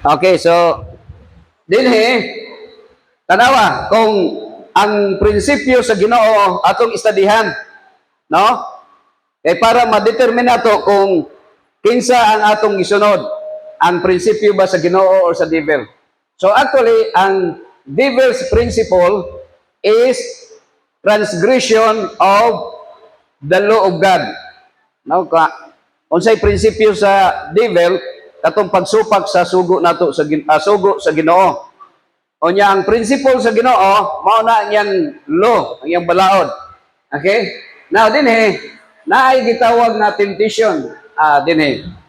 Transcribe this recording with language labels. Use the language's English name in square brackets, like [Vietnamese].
[Cebuano] Okay, so dinhi tanawa kung ang prinsipyo sa Ginoo atong istadihan, no? Para ma-determine nato kung kinsa ang atong gisunod, ang prinsipyo ba sa Ginoo or sa devil. [English] So actually, ang devil's principle is transgression of the law of God. [Cebuano] No, unsay prinsipyo sa devil katong pagsupak sa sugo nato sa sugo sa Ginoo. Unya ang principle sa Ginoo mao na iyang law, ang iyang balaod. Okay? Now dinhi naay gitawag na temptation. Dinhi.